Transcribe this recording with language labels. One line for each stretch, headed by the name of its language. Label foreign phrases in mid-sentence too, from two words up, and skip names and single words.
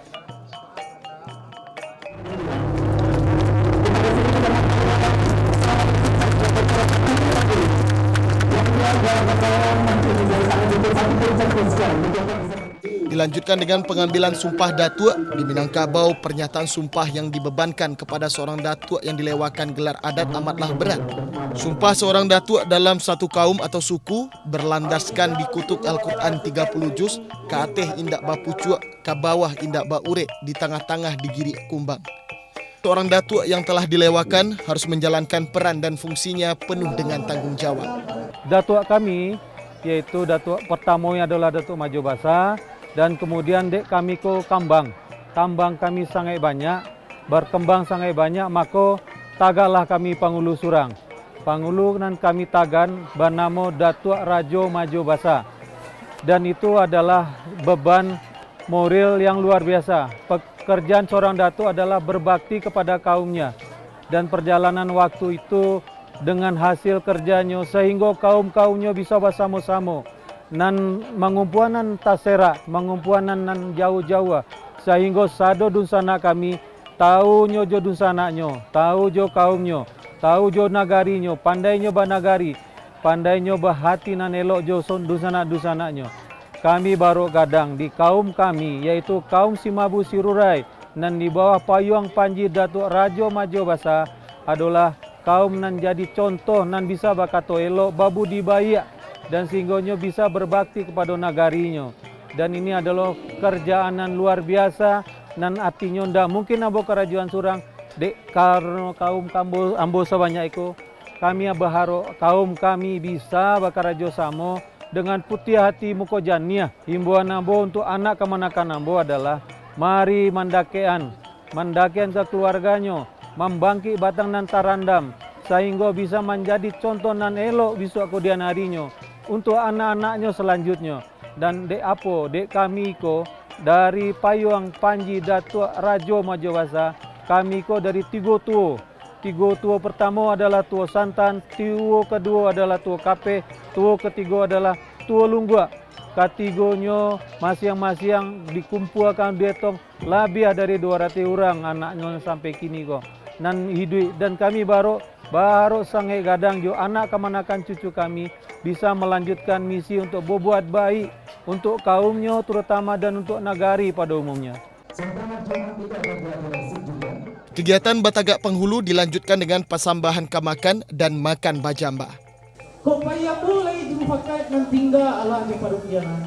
Indonesian: Dilanjutkan dengan pengambilan sumpah datuk di Minangkabau. Pernyataan sumpah yang dibebankan kepada seorang datuk yang dilewakan gelar adat amatlah berat. Sumpah seorang datuk dalam satu kaum atau suku berlandaskan di kutub Al-Quran 30 juz,
Minangkabau: ke atas indak bapucuk, ke bawah indak baure,
Indonesian: di tengah-tengah digiri kumbang. Seorang datuk yang telah dilewakan harus menjalankan peran dan fungsinya penuh dengan tanggung jawab. Datuk kami yaitu datuk pertamanya adalah Datuk Majo Basa, dan kemudian
Minangkabau: dek kami ko kambang.
Indonesian: Kambang kami sangat banyak, berkembang sangat banyak,
Minangkabau: maka tagalah kami
Indonesian: Pangulu Surang.
Minangkabau: Pangulu nan kami tagan bernama Datuk Rajo Majo Basa.
Indonesian: Dan itu adalah beban moral yang luar biasa. Pekerjaan seorang datuk adalah berbakti kepada kaumnya. Dan perjalanan waktu itu dengan hasil kerjanya sehingga kaum-kaumnya bisa bersama-sama.
Minangkabau: Nan mengumpuanan tasera, mengumpuanan nan jauh-jauh, sehingga sado dunsana kami tahu nyojo dunsananya, tahu jo kaumnya, tahu jo nagarinyo, pandainya banagari, pandainya bahati nan elok jo dunsana-dunsananya. Kami baru gadang di kaum kami, yaitu kaum Simabu Sirurai, nan di bawah payung Panji Datuk Rajo Majo Basa adalah kaum nan jadi contoh nan bisa bakato elok babu dibayak,
Indonesian: dan sehingga bisa berbakti kepada nagarinya. Dan ini adalah kerjaan yang luar biasa, dan artinya
Minangkabau: ndak mungkin abo kerajaan Surang dek karena kaum ambo
Indonesian: sebanyak itu. Kami berharap kaum kami bisa
Minangkabau: bakarajo samo
Indonesian: dengan
Minangkabau: putih hati muko janiah.
Indonesian: Himbauan ambo untuk anak kemanakan ambo adalah mari mandakean keluarganya, membangkit
Minangkabau: batang nan tarandam,
Indonesian: sehingga bisa menjadi
Minangkabau: contoh nan elok
Indonesian: besok kemudian harinya untuk anak-anaknya selanjutnya. Dan
Minangkabau: dek kami ko
Indonesian: dari payung Panji Datuk Rajo Majo Basa,
Minangkabau: kami ko
Indonesian: dari tiga tua pertama adalah tua santan, tua kedua adalah tua kape, tua ketiga adalah tua lunggua.
Minangkabau: Ketigonya masing-masing dikumpulkan dietong lebih dari 200 orang anaknya sampai kini ko nan hidup.
Indonesian: Dan kami baru sangat
Minangkabau: gadang jo
Indonesian: anak kemanakan cucu kami bisa melanjutkan misi untuk berbuat baik untuk kaumnya terutama dan untuk nagari pada umumnya. Kegiatan Batagak Penghulu dilanjutkan dengan pasambahan kamakan dan makan bajamba.
Minangkabau: Kok payah boleh dipakai nan tinggal ala di parupianan.